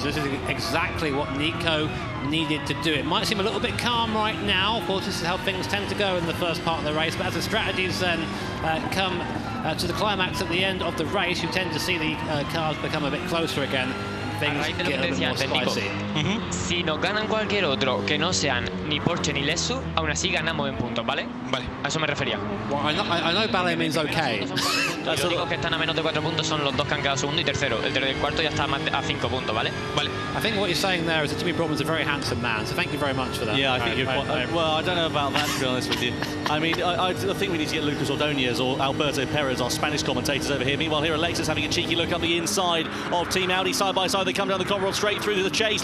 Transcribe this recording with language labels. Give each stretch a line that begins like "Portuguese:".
English: So this is exactly what Nico needed to do. It might seem a little bit calm right now. Of course, this is how things tend to go in the first part of the race. But as the strategies then come to the climax at the end of the race, you tend to see the cars become a bit closer again. Things get a little bit more spicy.
Spanish: Si nos ganan cualquier otro que no sean ni Porsche ni Lexus, aún así ganamos en puntos, ¿vale? Vale. A eso me refería.
English: Well, I know ballet means okay.
Spanish: Los únicos que están a menos de 4 puntos son los 2 que han quedado segundo y tercero. El del cuarto ya está a 5 puntos, ¿vale? Vale.
English: I think what you're saying there is that Jimmy Broadman's a very handsome man, so thank you very much for that. Yeah, I think you're quite... Well, I don't know about that, to be honest with you. I mean, I think we need to get Lucas Ordóñez or Alberto Perez, our Spanish commentators, over here. Meanwhile, here are Lexus having a cheeky look up the inside of Team Audi. Side by side, they come down the Conrod straight through to the chase.